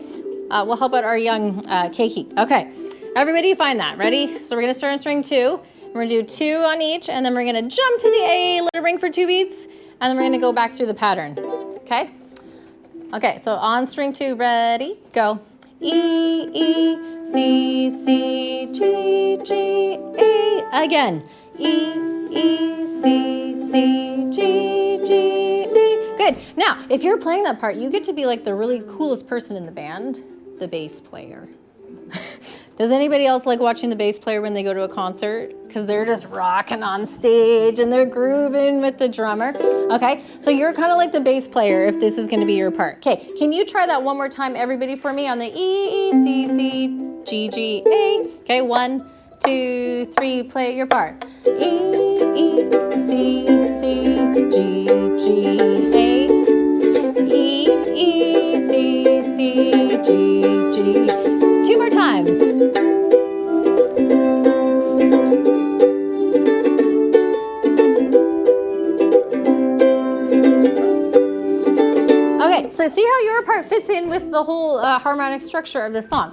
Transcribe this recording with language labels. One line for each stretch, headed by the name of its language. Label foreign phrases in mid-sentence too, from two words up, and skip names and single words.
English: We'll help out our young Keiki. Okay, everybody find that, ready? So we're gonna start on string 2. We're gonna do 2 on each, and then we're gonna jump to the A, let it ring for 2 beats, and then we're gonna go back through the pattern, okay? Okay, so on string 2, ready, go. E, E, C, C, G, G, A. Again, E, E, C, C, G, G, A. Good, now, if you're playing that part, you get to be like the really coolest person in the band, the bass player. Does anybody else like watching the bass player when they go to a concert? Because they're just rocking on stage and they're grooving with the drummer. Okay, so you're kind of like the bass player if this is going to be your part. Okay, can you try that one more time, everybody, for me on the E, E, C, C, G, G, A. Okay, 1, 2, 3, play your part. E, E, C, C, G, G, A. E, E, C, C, G, G. 2 more times. Okay, so see how your part fits in with the whole harmonic structure of the song.